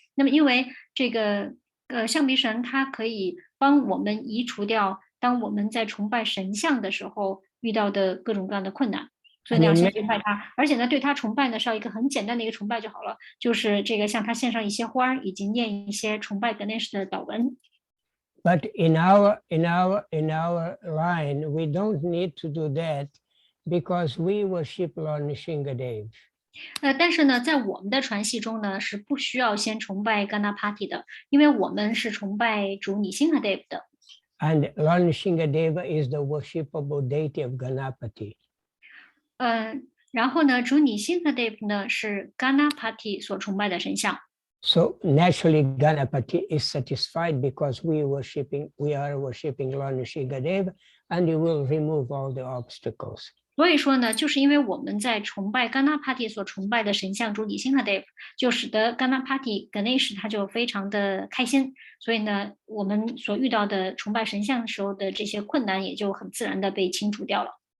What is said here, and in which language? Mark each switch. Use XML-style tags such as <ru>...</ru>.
<zh>那么因为这个象鼻神它可以帮我们移除掉当我们在崇拜神像的时候遇到的各种各样的困难。所以呢，要先崇拜他，而且呢，对他崇拜呢是要一个很简单的一个崇拜就好了，就是这个向他献上一些花，以及念一些崇拜 Ganesh 的祷文。</zh> <en>But in our line, we don't need to do that because we worship Lord Nrsingadev.</en> <zh>但是呢，在我们的传系中呢，是不需要先崇拜 Ganapati 的，因为我们是崇拜主 Nrsingadev 的。</zh> <en>And Lord Nrsingadeva is the worshipable deity of Ganapati.</en> <zh>然后呢，主 Nrsingadev 呢是 Ganapati 所崇拜的神像。</zh> <en>So naturally, Ganapati is satisfied because we are worshiping Lord Nrsingadev, and he will remove all the obstacles.</en> <zh>所以说呢，就是因为我们在崇拜 Ganapati 所崇拜的神像主 Nrsingadev， 就使得 Ganapati Ganesh 他就非常的开心。所以呢，我们所遇到的崇拜神像的时候的这些困难也就很自然的被清除掉了。</zh>